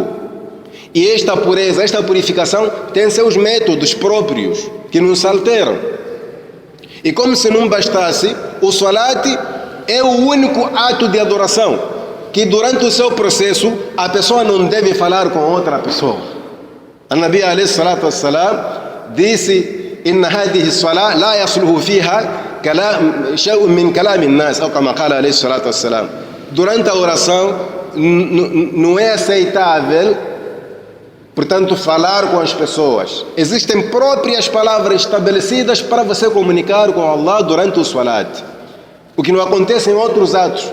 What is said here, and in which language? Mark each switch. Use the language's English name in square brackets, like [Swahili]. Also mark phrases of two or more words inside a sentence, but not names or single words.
[Portuguese] E esta pureza, esta purificação tem seus métodos próprios, que não se alteram. E como se não bastasse, o salat é o único ato de adoração que durante o seu processo a pessoa não deve falar com outra pessoa. A Nabi a.s. disse: [Arabic] إن هذه صلاة لا يصلح فيها شيء من كلام الناس, [Portuguese] ou como [Arabic] qala a.s. [Portuguese] Durante a oração não é aceitável, portanto, falar com as pessoas. Existem próprias palavras estabelecidas para você comunicar com Allah durante o salat, o que não acontece em outros atos.